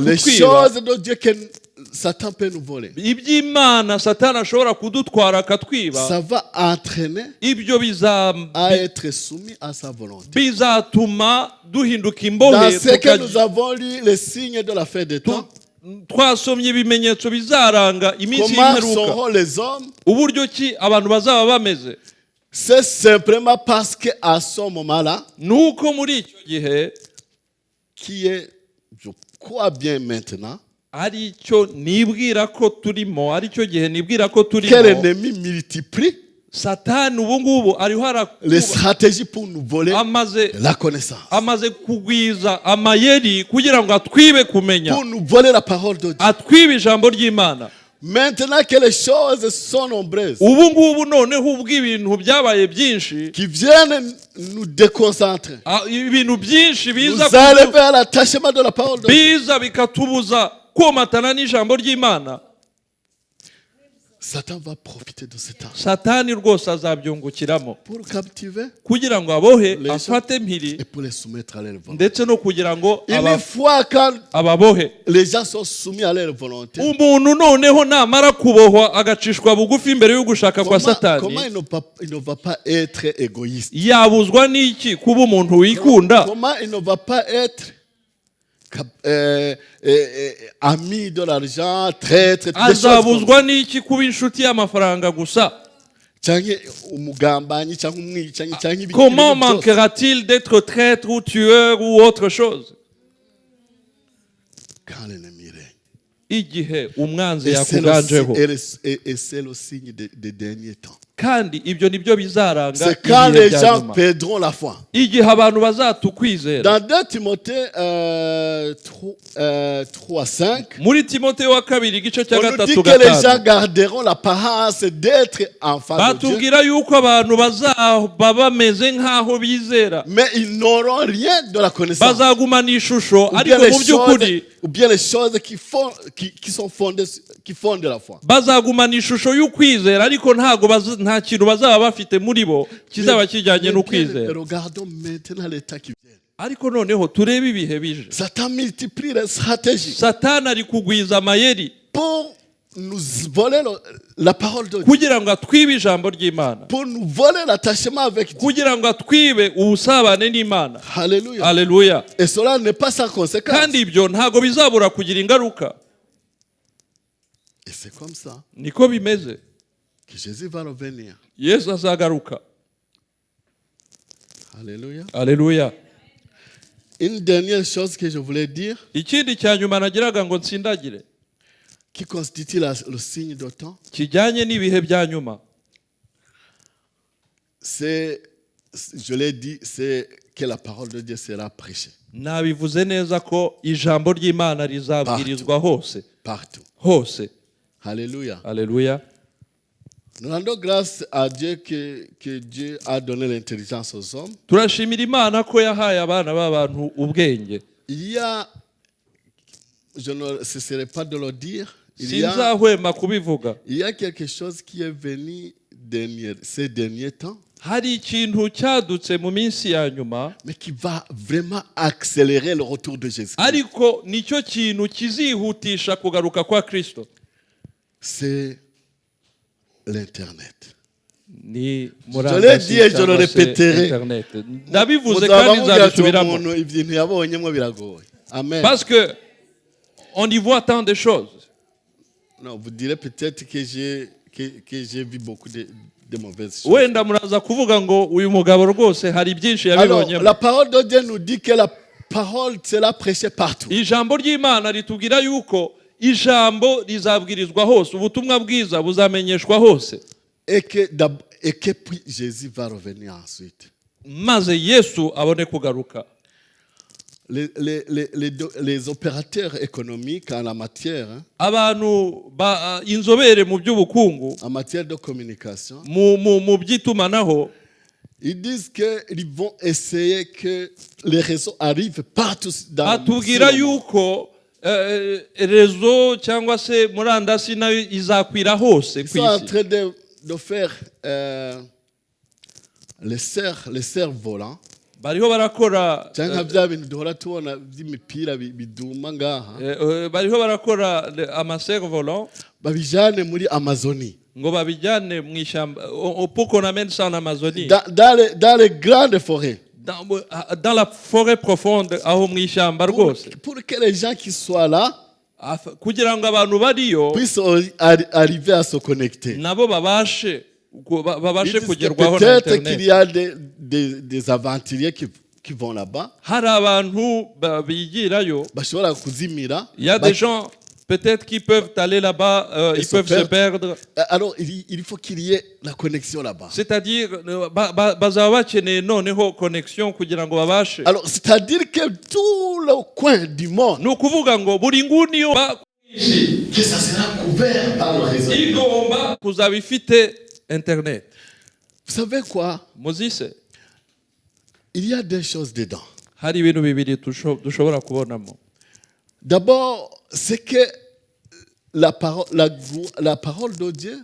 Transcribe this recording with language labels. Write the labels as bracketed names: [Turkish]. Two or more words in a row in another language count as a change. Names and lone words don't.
[French] les [Kinyarwanda] kutwiba, [French] choses de Dieu que Satan peut nous voler, [Kinyarwanda] iby'Imana Satani ashobora kudutwara akatwiba, [French] ça va entraîner [Kinyarwanda] ibyo [French] à être soumis à sa volonté. [Kinyarwanda] bizatuma duhinduka [French] Dans [Kinyarwanda] imbohe. [French] ce que nous avons lu, les signes de la fin des temps, [Kinyarwanda] Twasomye ibimenyetso bizaranga iminsi [French] comment [Kinyarwanda] y'imperuka, [French] seront les hommes? [Kinyarwanda] uburyo ki abantu bazaba bameze. [French] C'est simplement parce qu'à ce moment-là, [Kinyarwanda] Nuko muri icyo gihe, [French] qui est, je crois bien maintenant, [Kinyarwanda] ari cyo nibwira ko turimo, ari cyo gihe nibwira ko [French] que [Kinyarwanda] turimo, [French] l'ennemi multiplie [Kinyarwanda] Satani ubu ngubu ariho [French] les stratégies pour nous voler la connaissance, [Kinyarwanda] amaze kugwiza amayeri kugira ngo atwibe kumenya, [French] pour nous voler la parole de Dieu. [Kinyarwanda] atwibe ijambo ry'Imana. [French] Maintenant que les choses sont nombreuses, [Kinyarwanda] Ubu ngubu noneho ubwo ibintu byabaye byinshi, [French] qui viennent nous déconcentrer, [Kinyarwanda] ibintu byinshi [French] nous enlever à l'attachement de la parole de Dieu, [Kinyarwanda] biza bikatubuza komatana n'ijambo ry'Imana, [French] Satan va profiter de ce temps [Kinyarwanda] Satani rwose azabyungukiramo [French] pour captiver [Kinyarwanda] kugira ngo abohe, [French] Les [Kinyarwanda] afate mpiri, [French] et pour les soumettre à leur volonté. [Kinyarwanda] ndetse no kugira ngo [French] Une fois quand [Kinyarwanda] ababohe. [French] les gens sont soumis à leur volonté, [Kinyarwanda] Umuntu noneho namara kubohwa agacishwa bugufi imbere yo gushaka kwa [French] comment [Kinyarwanda] Satani, [French] il ne va pas être égoïste? [Kinyarwanda] yabuzwa n'iki kuba umuntu wikunda? [French] Comment il ne va pas être ami de l'argent, traître, des choses comme [Kinyarwanda] Azabuzwa n'iki kuba inshuti y'amafaranga gusa? cyangwa umugambanyi cyangwa umwicanyi cyangwa ibindi [French] Comment [Kinyarwanda] bintu byose. [French] manquera-t-il d'être traître ou tueur ou autre chose? Quand l'ennemi règne. [Kinyarwanda] Igihe umwanzi [French] Et [Kinyarwanda] yakuganjeho, [French] c'est le signe des derniers temps. [Kinyarwanda] kandi ibyo nibyo bizaranga [French] C'est quand [Kinyarwanda] ibihe [French] les [Kinyarwanda] bya [French] gens [Kinyarwanda] nyuma, [French] perdront la foi. [Kinyarwanda] igihe abantu bazatukwizera. [French] Dans 2 Timothée 3:5, [Kinyarwanda] Muri Timoteyo wa kabiri igice cya [French] on nous dit [Kinyarwanda] gatatu [French] que les gens [Kinyarwanda] gatanu [French] garderont l'apparence d'être enfants de Dieu, [Kinyarwanda] batubwira yuko abantu bazaba bameze nk'aho bizera, [French] mais ils n'auront rien de la connaissance. [Kinyarwanda] bazagumana ishusho, [French] Ou [Kinyarwanda] ariko [French] bien, [Kinyarwanda] mu by'ukuri [French] les choses qui sont fondées, qui fondent de la foi. [Kinyarwanda] bazagumana ishusho y'ukwizera, ariko nta kintu bazaba bafite muri bo kizaba kijyanye [French] Mais [Kinyarwanda] n'ukwizera. [French] regardons maintenant les temps qui viennent. [Kinyarwanda] Ariko noneho turebe ibihe bije. [French] Satan multiplie les stratégies [Kinyarwanda] Satani ari kugwiza amayeri [French] pour nous voler la parole de Dieu, [Kinyarwanda] kugira ngo atwibe ijambo ry'Imana, [French] pour nous voler l'attachement avec Dieu. [Kinyarwanda] kugira ngo atwibe ubusabane n'Imana. [French] Alléluia. [Kinyarwanda] Alléluia. [French] Et cela n'est pas sans conséquence. [Kinyarwanda] Kandi ibyo ntago bizabura kugira ingaruka. [French] Et c'est comme ça [Kinyarwanda] Niko bimeze. [French] que Jésus va revenir. [Kinyarwanda] Yesu azagaruka. [French] Alléluia. [Kinyarwanda] Alléluia. [French] Une dernière chose que je voulais dire, [Kinyarwanda] Ikindi cya nyuma nagiraga ngo nsindagire, [French] qui constitue le signe de temps, [Kinyarwanda] kijyanye n'ibihe bya nyuma, [French] c'est, je l'ai dit, c'est que la parole de Dieu sera prêchée. [Kinyarwanda] nabivuze neza ko ijambo ry'Imana rizabwirizwa hose. [French] Partout. [Kinyarwanda] Hose. [French] Alléluia. [Kinyarwanda] Alléluia. [French] Nous rendons grâce à Dieu que Dieu a donné l'intelligence aux hommes. [Kinyarwanda] Turashimira Imana ko yahaye abana b'abantu ubwenge. [French] Il y a, je ne cesserai pas de le dire, [Kinyarwanda] Sinzahwema kubivuga. [French] il y a quelque chose qui est venu ces derniers temps, [Kinyarwanda] Hari ikintu cyadutse mu minsi ya nyuma, [French] mais qui va vraiment accélérer le retour de Jésus. [Kinyarwanda] ariko nicyo kintu kizihutisha kugaruka kwa Kristo. [French] C'est l'Internet. [Kinyarwanda] Ni [French] Je l'ai dit et je le répéterai. [Kinyarwanda] Internet. Ndabivuze kandi nzabisubiramo. Ibintu yabonyemo biragoye. Amen. [French] Parce que on y voit tant de choses. Non, vous direz peut-être que j'ai vu beaucoup de mauvaises choses. [Kinyarwanda] Wenda muraza kuvuga ngo uyu mugabo rwose hari byinshi [French] Alors, [Kinyarwanda] yabibonyemo. [French] la parole de Dieu nous dit que la parole sera prêchée partout. [Kinyarwanda] Ijambo ry'Imana ritubwira yuko ijambo rizabwirizwa hose, ubutumwa bwiza buzamenyeshwa hose. [French] Et que puis Jésus va revenir ensuite. [Kinyarwanda] Maze Yesu abone kugaruka. [French] Les opérateurs économiques en la matière, [Kinyarwanda] Abantu inzobere mu by'ubukungu, [French] en matière de communication, [Kinyarwanda] mu by'itumanaho, [French] ils disent qu'ils vont essayer que les réseaux arrivent partout dans [Kinyarwanda] batubwira [French] le monde. [Kinyarwanda] yuko rezo cyangwa se murandasi nayo izakwira hose [French] Ils [Kinyarwanda] ku [French] sont en [Kinyarwanda] isi. [French] train de faire les cerfs volants. [Kinyarwanda] Bariho barakora Cyangwa bya bintu duhora tubona by'imipira biduma ngaha. bariho barakora amaserre volant Babijane muri Amazonie. ngo babijyane mu ishyamba [French] pour qu'on amène ça en Amazonie. Dans les grandes forêts. Dans la forêt profonde [Kinyarwanda] aho mu ishyamba rwose. [French] Pour que les gens qui soient là [Kinyarwanda] kugira ngo abantu bariyo [French] puissent arriver à se connecter. [Kinyarwanda] nabo babashe kugerwaho na [French] Peut-être qu'il [Kinyarwanda] internet. [French] y a des aventuriers qui vont là-bas. [Kinyarwanda] Hari abantu bigirayo. Bashobora kuzimira. [French] Il y a des gens peut-être qui peuvent aller là-bas, ils peuvent se perdre. Alors il faut qu'il y ait la connexion là-bas. C'est-à-dire [Kinyarwanda] bazaba bakeneye noneho connexion kugira ngo babashe. [French] Alors c'est-à-dire que tout le coin du monde, [Kinyarwanda] Ni ukuvuga ngo buri nguni yo [French] que ça sera couvert par le réseau. [Kinyarwanda] igomba kuzaba ifite internet. [French] Vous savez quoi? [Kinyarwanda] Muzise [French] Il y a des choses dedans. [Kinyarwanda] hari ibintu bibiri dushobora kubonamo. [French] D'abord, c'est que la parole de Dieu